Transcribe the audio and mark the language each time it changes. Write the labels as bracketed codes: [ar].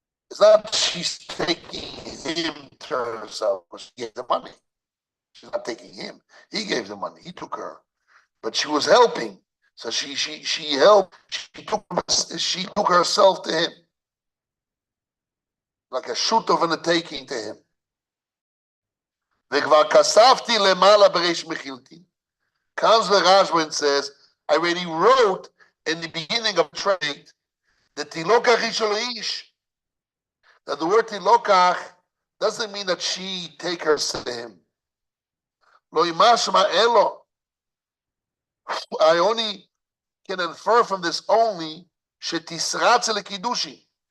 [en] It's not she's taking him to herself, because she gave the money. She's not taking him. He gave the money. He took her. But she was helping. So she helped. She took herself to him. Like a shoot of an taking to him. [he] וכבר כספתי למעלה בריש מחילתי. [en] Comes the Rashba and says, I already wrote in the beginning of trade that [he] tilokach ishol ish. [en] That the word tilokach doesn't mean that she take herself to him. [he] Lo imashma elo. [en] I only can infer from this only [he] shetisratz lekidushin.